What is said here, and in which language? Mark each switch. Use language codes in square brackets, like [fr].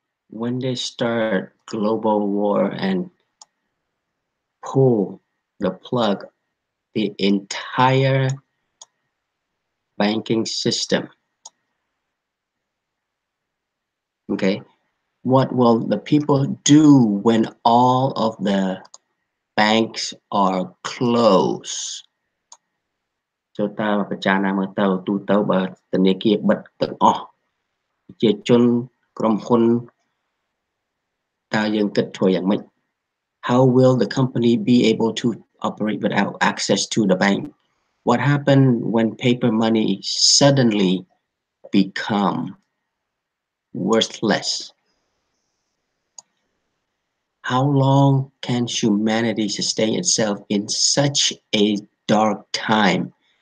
[en] When they start global war and pull the plug, the entire banking system, okay, what will the people do when all of the banks are closed? [km] ចូលតើពិចារណាមើលទៅទូទៅបើធនាគារបិទទាំងអស់ប្រជាជនក្រុមហ៊ុនតើយើងគិតធ្វើយ៉ាងម៉េច [en] How will the company be able to operate without access to the bank? What happened when paper money suddenly become worthless? How long can humanity sustain itself in such a dark time?